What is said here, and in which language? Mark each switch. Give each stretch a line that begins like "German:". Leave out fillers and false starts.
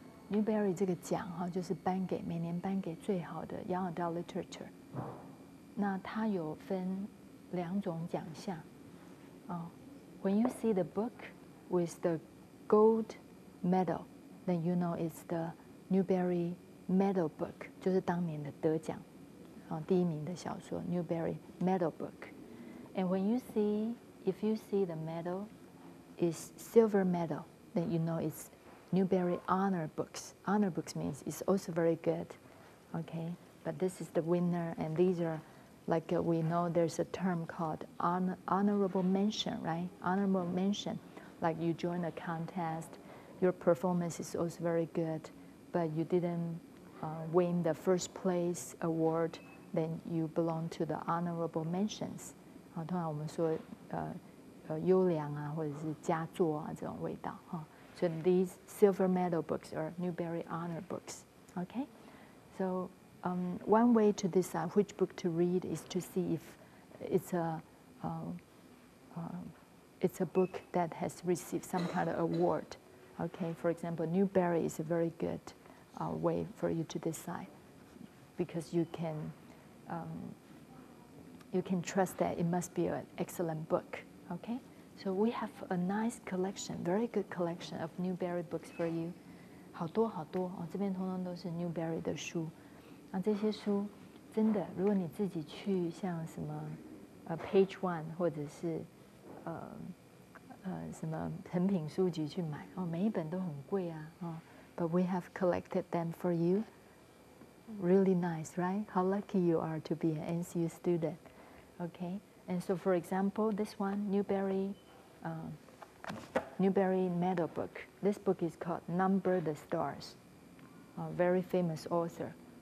Chinese: Newbery 这个奖哈，就是每年颁给最好的 Young Adult Literature。那它有分2种奖项。
English: When you see the book with the gold medal, then you know it's the Newbery Medal Book，
Chinese: 就是当年的得奖第1名的小说
English: Newbery Medal Book。 And if you see the medal is silver medal, then you know it's Newbery Honor Books. Honor Books means it's also very good, okay? But this is the winner, and these are, like we know there's a term called honorable mention, right? Honorable mention, like you join a contest, your performance is also very good, but you didn't win the first place award, then you belong to the honorable mentions.
Chinese: 通常我们说优良啊，或者是佳作啊这种味道哈。
English: So these silver medal books are Newbery Honor books. Okay, so one way to decide which book to read is to see if it's a book that has received some kind of award. Okay, for example, Newbery is a very good way for you to decide, because you can trust that it must be an excellent book. Okay, so we have a nice collection, very good collection of Newbery books for you.
Chinese: 好多哦，这边通通都是 Newbery 的书。那这些书真的，如果你自己去像什么Page One 或者是什么诚品书局去买每一本都很贵啊
English: But we have collected them for you. Really nice, right? How lucky you are to be an NCU student. Okay, and so for example, this one, Newbery Medal book. This book is called Number the Stars. A very famous author.